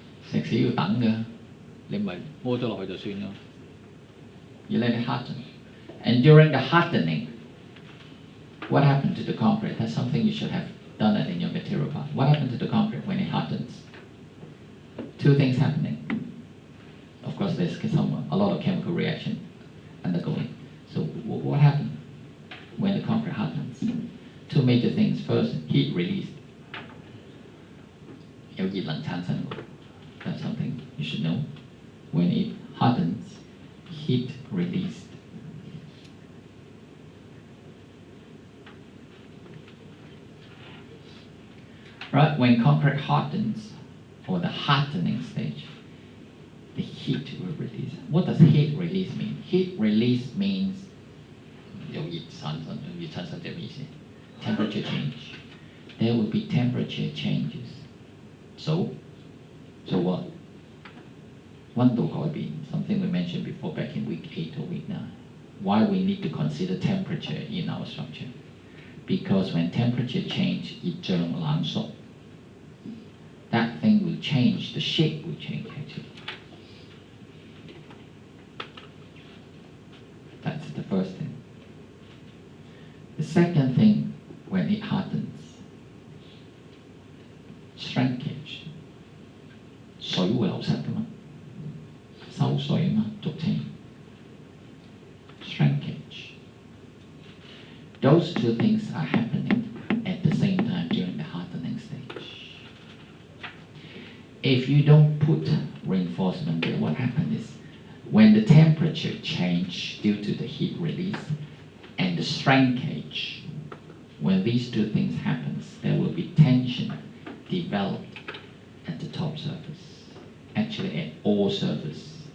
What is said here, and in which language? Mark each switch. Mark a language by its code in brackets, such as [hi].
[yue] 石屎要等嘅，你唔係摸咗落去就算咯。 [en] You let it harden. And during the hardening, what happened to the concrete? That's something you should have done it in your material part. What happened to the concrete when it hardens? Two things happening. Of course, there's a lot of chemical reaction undergoing. So what happened when the concrete hardens? Two major things. First, heat release. [yue] 有熱能產生. [en] That's something you should know. When it hardens, heat released. Right, when concrete hardens, or the hardening stage, the heat will release. What does heat release mean? Heat release means [yue] 有熱產生，熱產生點意思? [en] Temperature change. There will be temperature changes. So what? [yue] 溫度改變, [en] something we mentioned before back in week 8 or week 9. Why we need to consider temperature in our structure? Because when temperature change, [yue] 熱脹冷縮, [en] that thing will change, the shape will change actually. That's the first thing. The second thing, when it hardens, shrinkage. [yue] 水會流失㗎嘛，收水嘛，俗稱 shrinkage. [en] Those two things are happening at the same time during the hardening stage. If you don't put reinforcement there, what happens is when the temperature change due to the heat release and the shrinkage, when these two things happen, there will be tension developed at the top surface, actually at all surfaces.